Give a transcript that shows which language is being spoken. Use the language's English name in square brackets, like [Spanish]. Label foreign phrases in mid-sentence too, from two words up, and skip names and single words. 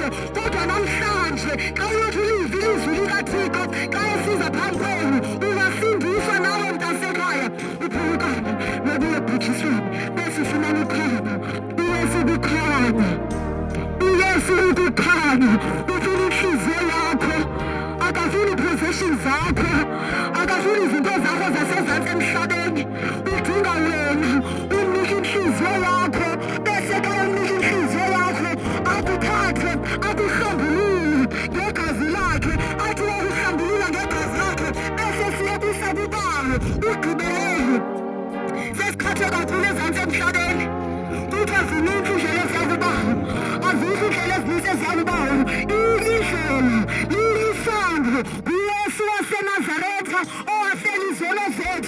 [Xhosa] Kodwa namhlanje xa uyothi ulizwe ilizwi likaThixo xa esiza phambi kwenu ungasindiswa nawe mntasekhaya uphulukane nobuye ebhujisweni bese ufumane ukhanya. uYesu ukukhanya, uYesu ukukhanya. [Zulu] Ufuna inhliziyo yakho, akafuni possession zakho, akafuni izinto zakho zasezantsi emhlabeni. Udinga wena umnike inhliziyo yakho bese ka umnike inhliziyo yakho akuthathe akuhlambulule ngegazi lakhe. [Xhosa] Athi wakuhlambulula ngegazi lakhe bese siye kusakubayo ugqibelele. Sesikhathe kakhulu ezantsi emhlabeni. Kuthiwa zininzi iindlela eziyakubayo, azikho iindlela ezinintsi eziyakubayo. Indlela lilisando uYesu waseNazaretha owafela izono zethu.